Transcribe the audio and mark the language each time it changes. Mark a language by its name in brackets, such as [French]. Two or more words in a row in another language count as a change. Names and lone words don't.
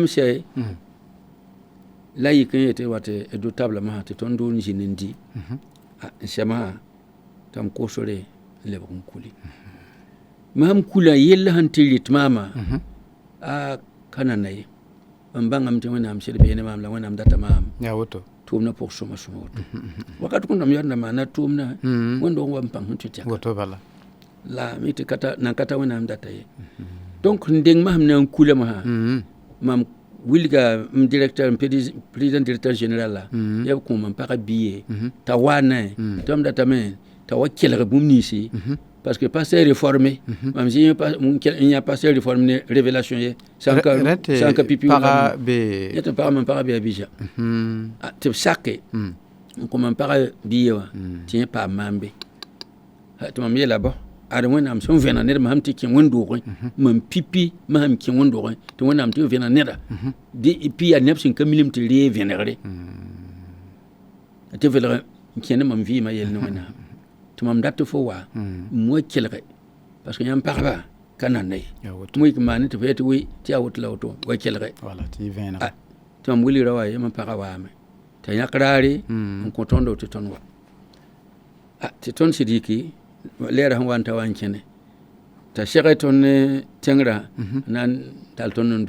[Mossi] sɛ la yik n yetɩ wa tɩ do tabla masã tɩ tõnd doon zĩnd n di n sɛmã tɩ m kosre n lebg n kuli mam kula yella sẽn tɩ rɩt maama a ka nana ye n bãngame tɩ wẽnnaam sɩd beene maam la wẽnnaam data maam tʋʋmdã pʋg sõma-sõma woto wakat kõndam yãdna maana tʋʋmdã wẽn-doog wa n pãng sẽn tɩ tɛka la mi tɩ nan ka ta wẽnnaam data ye donc n deng masm na n kula masã mam wilga m [French] directeur président directeur général [Mossi] la yab kõ mam pagã biye t'a wa ne tɩ mam datame t'a wa kelg bũmb ninsi [French] parce que pasteur réformé [Mossi] mam zĩ n yã [French] pasteur réformé [Mossi] ne révélation ye sãn ka pipi yetɩ pagã mam pagã bɩ a bija tɩ b sake n kõ mam pagã biye wã tɩ yẽ paam maam be tɩ mam yeela bɔ ad wẽnnaam sẽn vẽna ned masãm tɩ kẽ wẽn-doogẽ mam pipi masãm kẽ wẽn-doogẽ tɩ wẽnnaam tɩ vẽna neda pi yaa neb sẽn ka milem tɩ ree vẽnegre tɩ velg n kẽ ne mam vɩɩmã yell ne wẽnnaam tɩ mam dat tɩ fo wa n wa kelge [French] parce que [Mossi] yãmb pagba ka nanna ye tɩ wɩk maane tɩ fo yetɩ wɩ tɩ yaa woto la woto wa kelge tɩ mam wilgra wa ye mam pagã waame t'a yãk raare n kõ tõndo tɩ tõnd wa tɩ tõnd sɩd yiki lɛɛra sẽn wa n ta wa n kẽne t'a sɛge tõnd ne tẽngrã na n tall tõnd n